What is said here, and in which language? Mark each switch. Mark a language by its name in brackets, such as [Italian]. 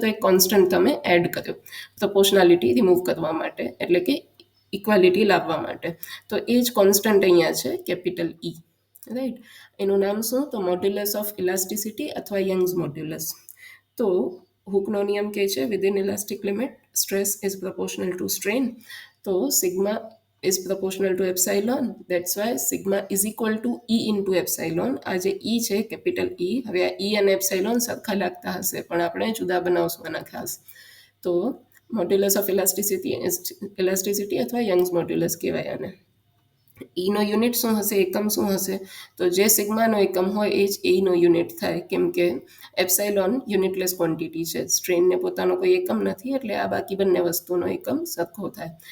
[Gujarati] તો એક કોન્સ્ટન્ટ તમે એડ કર્યો પ્રપોર્શનાલિટી રિમૂવ કરવા માટે, એટલે કે ઇક્વાલિટી લાવવા માટે. તો એ જ કોન્સ્ટન્ટ અહીંયા છે કેપિટલ ઈ, રાઈટ. એનું નામ શું? તો મોડ્યુલસ ઓફ ઇલાસ્ટિસિટી અથવા યંગ્સ મોડ્યુલસ. તો હુકનો નિયમ કહે છે [English] Within elastic limit stress is proportional to strain. [Gujarati] તો sigma [English] is proportional to epsilon. That's why sigma is equal to E into epsilon. [Gujarati] આ જે E છે કેપિટલ E, હવે આ E અને એપ્સાઇલોન સરખા લાગતા હશે પણ આપણે જુદા બનાવશું આના ખાસ. તો મોડ્યુલસ ઓફ ઇલાસ્ટિસિટી અથવા યંગ્સ મોડ્યુલસ કહેવાય આને. ઈનો યુનિટ શું હશે, એકમ શું હશે, તો જે સિગ્માનો એકમ હોય એ જ એનો યુનિટ થાય, કેમ કે એપ્સાઇલોન યુનિટલેસ ક્વોન્ટિટી છે, સ્ટ્રેનને પોતાનો કોઈ એકમ નથી, એટલે આ બાકી બંને વસ્તુનો એકમ સરખો થાય.